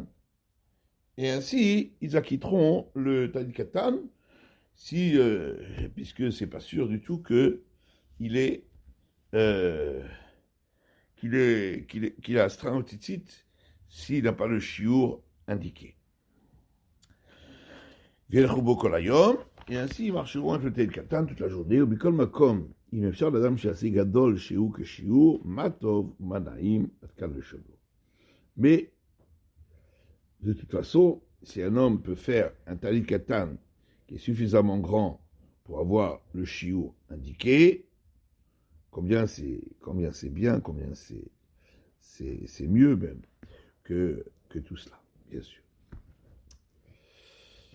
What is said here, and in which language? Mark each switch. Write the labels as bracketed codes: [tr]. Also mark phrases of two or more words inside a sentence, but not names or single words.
[fr] Et ainsi, ils acquitteront le [he] טלית קטן, [fr] puisque c'est pas sûr du tout qu'il a astreint au tzitzit s'il n'a pas le shiur indiqué. Et ainsi ils marcheront avec le [he] טלית קטן [fr] toute la journée. [he] ובכל מקום, אם אפשר לאדם שיעשה גדול שהוא כשיעור, מה טוב, מה נעים, עד כאן לשלו. [fr] Mais, de toute façon, si un homme peut faire un [he] טלית קטן [fr] qui est suffisamment grand pour avoir le shiur indiqué, combien c'est bien, combien c'est mieux même que tout cela, bien sûr.